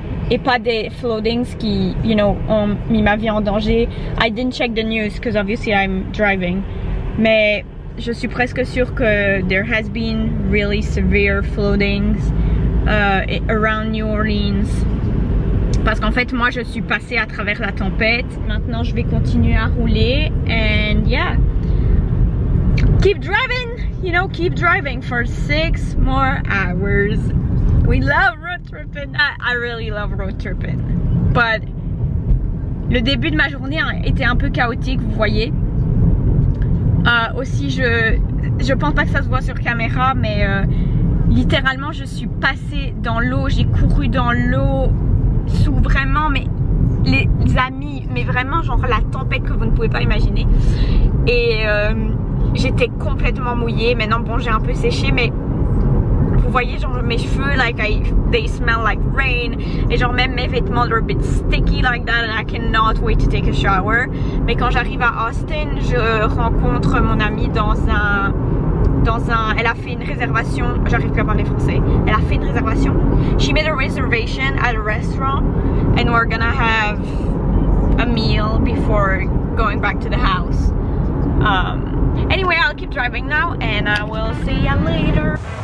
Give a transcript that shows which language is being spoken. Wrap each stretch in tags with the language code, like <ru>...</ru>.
<fr>Et pas des floatings qui, you know, ont mis ma vie en danger.</fr> <en>I didn't check the news because obviously I'm driving.</en> <fr>Mais je suis presque sûre que</fr> <en>there has been really severe floatings around New Orleans.</en> <fr>Parce qu'en fait, moi, je suis passée à travers la tempête. Maintenant, je vais continuer à rouler.</fr> <en>And yeah, keep driving, you know, keep driving for 6 more hours. We love road tripping. I really love road tripping.</en> <fr>But le début de ma journée était un peu chaotique, vous voyez. Aussi, je pense pas que ça se voit sur caméra, mais littéralement, je suis passée dans l'eau. J'ai couru dans l'eau sous vraiment, mais les amis, mais vraiment genre la tempête que vous ne pouvez pas imaginer. Et j'étais complètement mouillée. Maintenant, bon, j'ai un peu séché, mais vous voyez, genre mes cheveux,</fr> <en>like they smell like rain.</en> <fr>Et genre même mes vêtements,</fr> <en>they're a bit sticky like that, and I cannot wait to take a shower.</en> <fr>Mais quand j'arrive à Austin, je rencontre mon amie dans un, elle a fait une réservation, j'arrive plus à parler français. Elle a fait une réservation.</fr> <en>She made a reservation at a restaurant, and we're gonna have a meal before going back to the house. Anyway, I'll keep driving now, and I will see you later.</en>